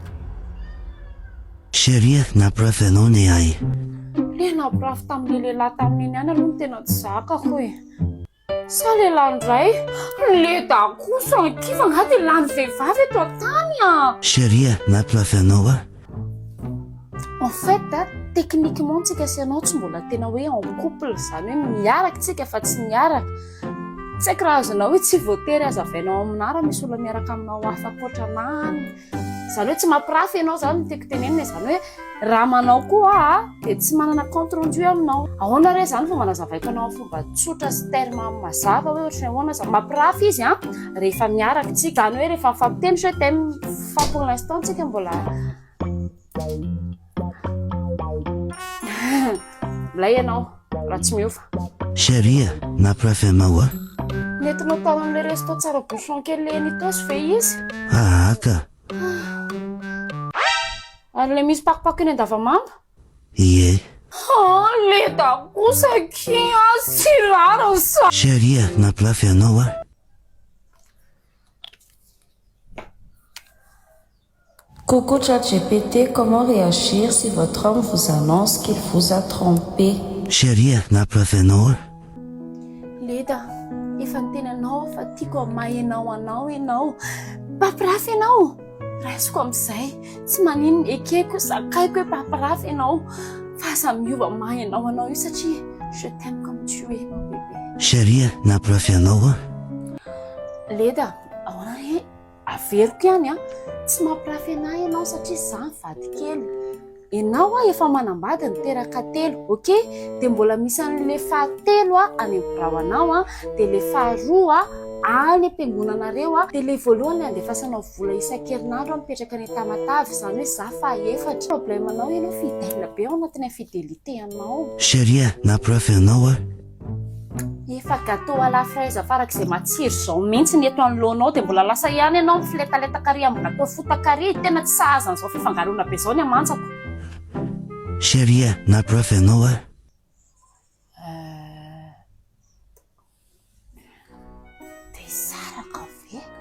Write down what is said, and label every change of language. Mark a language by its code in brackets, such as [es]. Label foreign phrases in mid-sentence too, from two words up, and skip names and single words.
[mg] Chérie, mampirafy anao ny ahy. Le nampirafy tamin'ilay lehilahy tamin'iny ihany aloha no tena tsy zakako e. Sa lehilahy ndray leda kosa ankiva nga dia lany vehivavy eto an-tany a. Chérie, mampirafy anao. [fr] En fait techniquement [mg] tsika sy anao tsy mbola tena hoe [fr] en couple [mg] zany hoe miaraka tsika fa tsy miaraka. Tsy haiko raha azonao hoe tsy voatery hazavainao aminara misy olona miaraka aminao hafa ankoatranany. Zany hoe tsy mampirafy ianao zany no tiako tenenina zany hoe raha manao koa dia tsy manana [fr] compte rendu [mg] aminao. Ahoana re zany fomba nazavaiko anao amin'ny fomba tsotra sy terme mazava hoe ohatran'ny ahoana zany mampirafy izy rehefa miaraka tsika zany hoe rehefa mifampiteny [fr] je t'aime [mg] fa [fr] pour l'instant [mg] tsika mbola milay ianao raha tsy miofa. Chérie, mampirafy anao. Nentinao tao amin'ilay resto tsara bouchon kely leny ito sy ve izy? Ka. Ary le misy pakopako eny andavamamba? Ie. Leda kosa kia sy rara sa. Chérie, mampirafy anao. [fr] Coucou ChatGPT, comment réagir si votre homme vous annonce qu'il vous a trompé? [mg] Chérie, mampirafy anao. Leda, efa nitenanao fa tiako amahenao anao ianao. Papirafy ianao. Raisiko amin'izay tsy maninona ekeko sakaiko hoe papirafy ianao fa aza miova mahay ianao io satria [fr] je t'aime comme tu es mon bébé. [mg] Chérie, mampirafy anao. Leda, ahoana re averiko ihany tsy mampirafy anahy ianao satria zany vady kely. Ianao efa manambady niteraka telo, ok? Dia mbola misy an'ilay fahatelo any birao anao dia ilay faharoa any am-piangonanareo dia ilay voalohany andefasanao vola isan-kerinandro mipetraka any Tamatavy zany hoe za fahaefatra. Problème anao ianao fidèle be ao anatin'ny infidélité anao. Chérie, mampirafy anao. Efa [fr] gâteau à la fraise [mg] farak'izay matsiro zao mihitsy ny eto anoloanao dia mbola lasa ihany ianao mifiletaleta-kary amin'ny gâteau fotakary. Tena tsy sahaza an'izao fifangaroana be zao ny amantsako. Chérie, mampirafy anao. Dia saraka ve?